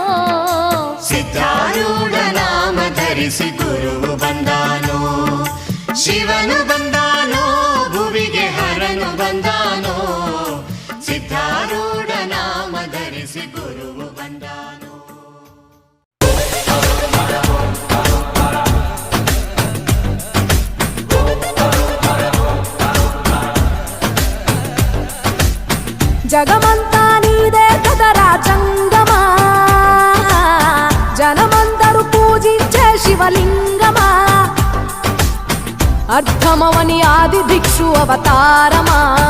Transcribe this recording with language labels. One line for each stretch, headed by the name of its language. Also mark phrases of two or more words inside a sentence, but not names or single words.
Kannada: ಸಿದ್ಧಾರೂಢ ನಾಮ ಧರಿಸಿ ಗುರುವು ಬಂದಾನು ಶಿವನು ಬಂದಾನೋ ಭುವಿಗೆ ಹರನು ಬಂದಾನೋ ಸಿದ್ಧಾರೂಢ ನಾಮ ಧರಿಸಿ ಗುರುವು ಬಂದಾನು
Telugu: జగమంతా నీదే కదరా జంగమా జనమందరూ పూజించే శివలింగమా అర్థమవని ఆది భిక్షు అవతారమా